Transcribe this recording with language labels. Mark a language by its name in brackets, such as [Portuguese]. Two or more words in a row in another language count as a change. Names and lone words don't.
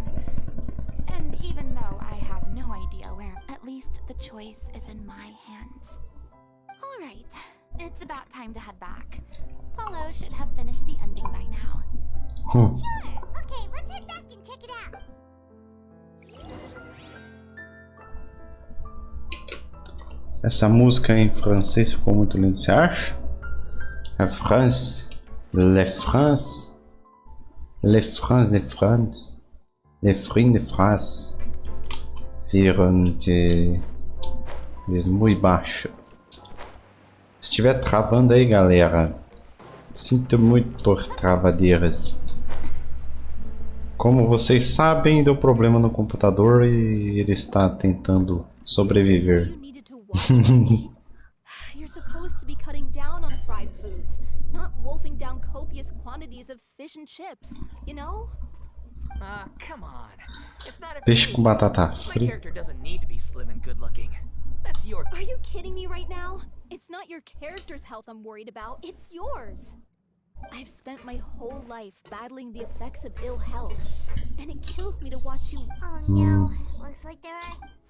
[English] And even though I have no idea where, at least the choice is in my hands. Alright, it's about time to head back. Paulo should have finished the ending by now. Sure. Okay, let's head back and check it out. [Portuguese] Essa música em francês ficou muito linda, você acha? A France, le France, les France de France, les Friends de France, viram de muito baixo. Se estiver travando aí, galera, sinto muito por travadeiras. Como vocês sabem, deu problema no computador e ele está tentando sobreviver. [English] You're supposed to be cutting down on fried foods, not wolfing down copious quantities of fish and chips, you know? Come on. It's not a [Portuguese] Peixe com batata [English] My [Portuguese] frita. [English] character doesn't need to be slim and good looking. That's your. Are you kidding me right now? It's not your character's health I'm worried about, it's yours. I've spent my whole life battling the effects of ill health, and it kills me to watch you. Oh no, looks like there are.